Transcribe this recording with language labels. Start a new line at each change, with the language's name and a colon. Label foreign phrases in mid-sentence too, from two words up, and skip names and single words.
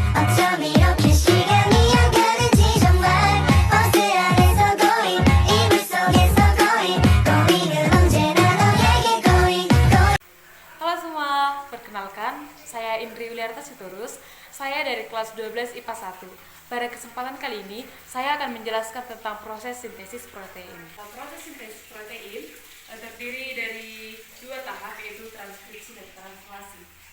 Korean: 어쩜 이렇게 시간이 안 가는지 정말 버스 안에서 고잉 이불 속에서 고잉은 언제나 너에게 고잉.
Indonesian: Halo semua, perkenalkan saya Indri Yuliarta Sitorus. Saya dari kelas 12 IPA 1. Pada kesempatan kali ini, saya akan menjelaskan tentang proses sintesis protein. Proses sintesis protein terdiri dari dua tahap, yaitu transkripsi dan translasi.